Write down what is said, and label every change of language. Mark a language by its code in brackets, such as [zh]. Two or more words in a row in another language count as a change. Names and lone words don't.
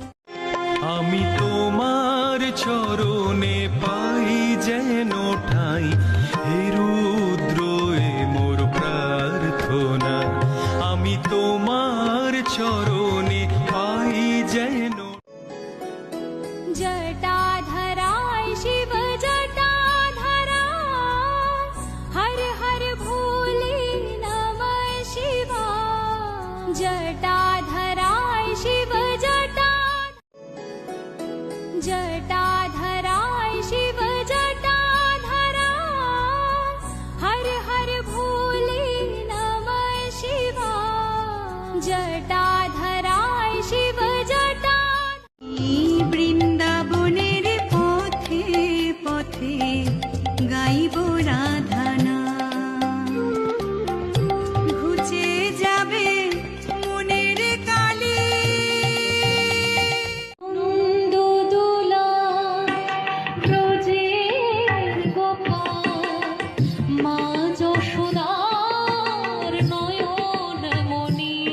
[bn] আমি তোমার চরণে পাই যেন ঠাই, হে রুদ্র এ মোর প্রার্থনা, আমি তোমার চরণে পাই যেন। [hi] जटाधराय शिव जटाधराय, हर हर भोले नमः शिवाय। जटाधराय शिव जटाधराय शिव जटाधराय, हर हर भोले नमः शिवाय। जटाधराय शिव [bn] বৃন্দাবনের পথে পথে গাইব রাধানা, ঘুচে যাবে মনের কালি। নন্দ দোলা ব্রজের গোপাল, মা যশোদার নয়ন মণি,